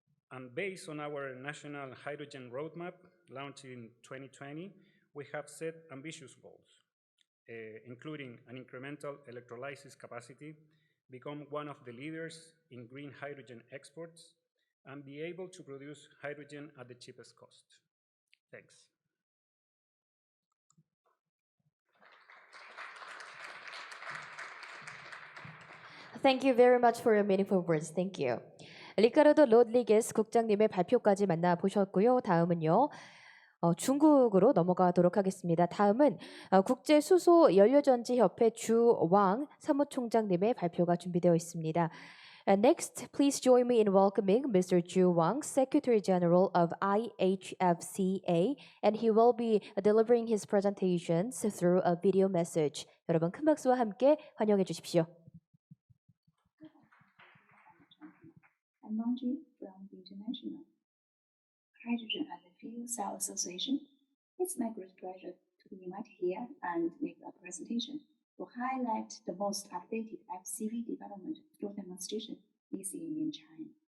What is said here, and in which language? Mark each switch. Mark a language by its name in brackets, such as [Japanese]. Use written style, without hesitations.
[English] And based on our national hydrogen roadmap launched in 2020, we have set ambitious goals, including an incremental electrolysis capacity, become one of the leaders in green hydrogen exports, and be able to produce hydrogen at the cheapest cost. Thanks. Thank you very much for your meaningful words. Thank you. [Korean] 리카르도 로드리게스 국장님의 발표까지 만나보셨고요. 다음은요. 중국으로 넘어가도록 하겠습니다. 다음은 국제수소연료전지협회 주왕 사무총장님의 발표가 준비되어 있습니다. [English] Next, please join me in welcoming Mr. Zhu Wang, Secretary General of IHFCA, and he will be delivering his presentations through a video message. [Korean] 여러분 큰 박수와 함께 환영해 주십시오. [English] I'm Wang from the International Hydrogen and Fuel Cell Association. It's my great pleasure to be invited here and make a presentation to highlight the most updated FCV development through demonstration this year in China.